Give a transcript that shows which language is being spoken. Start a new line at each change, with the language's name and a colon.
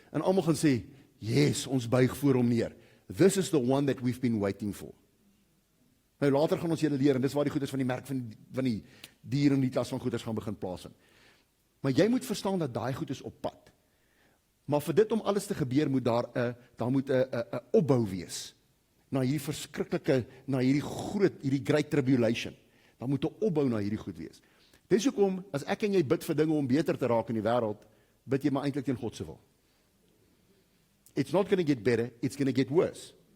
Afrikaans: En almal gaan sê, yes, ons buig voor hom neer.
English: This is the one that we've been waiting for.
Afrikaans: Nou later gaan ons julle leer, en dis waar die goeders van die merk van die dier en die klas van goeders gaan begin plaasvind. Maar jy moet verstaan dat daai goed is op pad. Maar vir dit om alles te gebeur, moet daar moet 'n opbou wees. Na hierdie verskriklike, na hierdie great tribulation. Daar moet 'n opbou na hierdie goed wees. Dis hoekom, as ek en jy bid vir dinge om beter te raak in die wêreld, bid jy maar eintlik teen God se wil.
English: It's not going to get better, it's going to get worse.